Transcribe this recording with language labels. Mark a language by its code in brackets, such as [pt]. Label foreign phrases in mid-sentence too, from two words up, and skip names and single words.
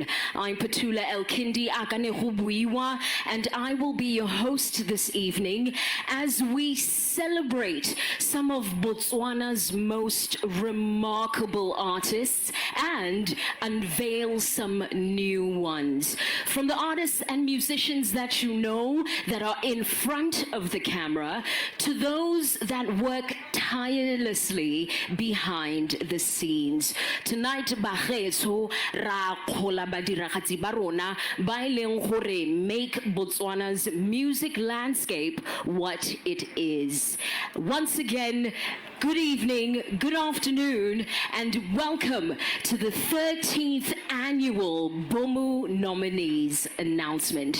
[en] I'm Petula El-kindiy, and I will be your host this evening as we celebrate some of Botswana's most remarkable artists and unveil some new ones. From the artists and musicians that you know that are in front of the camera to those that work tirelessly behind the scenes. Tonight, [tn] bagetso ra khola badiragatsi ba rona ba ileng gore [en] make Botswana's music landscape what it is. [tn] Once again, good evening, good afternoon, and welcome to the 13th annual BOMU Nominees announcement.